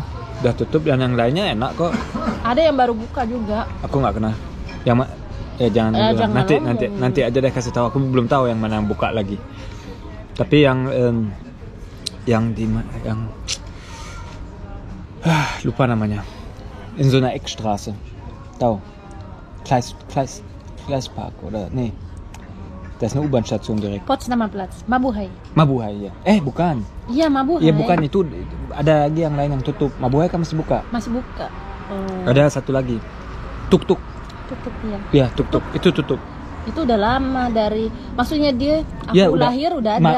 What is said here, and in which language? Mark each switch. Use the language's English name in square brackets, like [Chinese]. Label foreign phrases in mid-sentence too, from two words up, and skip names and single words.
[Indonesian] Udah tutup dan yang lainnya enak kok. ada yang baru buka juga. Aku nggak kenal. Ya jangan bilang. Jangan nanti aja deh kasih tahu. Aku belum tahu yang mana yang buka lagi. Tapi yang di yang lupa namanya. [German] In so einer Eckstraße. Tahu? Kleispark oder nee. Da ist eine U-Bahn-Station direkt. Potsdamer Platz, [Indonesian] Mabuhay. Mabuhay ya. Bukan. Iya, Mabuhay. Iya bukan, itu ada lagi yang lain yang tutup. Mabuhay kan masih buka. Masih buka. Oh, Ada satu lagi. Tuk-tuk. tutup ya. Iya, tuk-tuk. Itu tutup. Itu udah lama dari, maksudnya dia aku Ya, lahir udah ada.